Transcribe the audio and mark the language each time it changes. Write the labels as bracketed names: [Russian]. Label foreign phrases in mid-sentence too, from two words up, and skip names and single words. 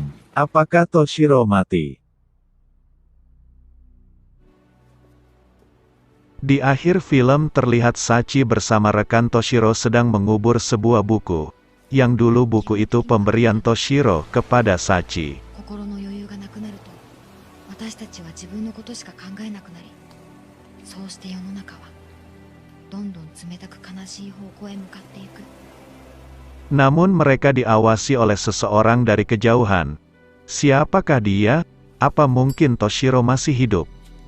[Indonesian] Apakah Toshiro mati? Di akhir film terlihat Sachi bersama rekan Toshiro sedang mengubur sebuah buku, yang dulu buku itu pemberian Toshiro kepada Sachi. [Japanese] 心の余裕がなくなると、私たちは自分のことしか考えなくなり、そうして世の中はどんどん冷たく悲しい方向へ向かっていく。 [Indonesian] Namun mereka diawasi oleh seseorang dari kejauhan. Siapakah dia? Apa mungkin Toshiro masih hidup?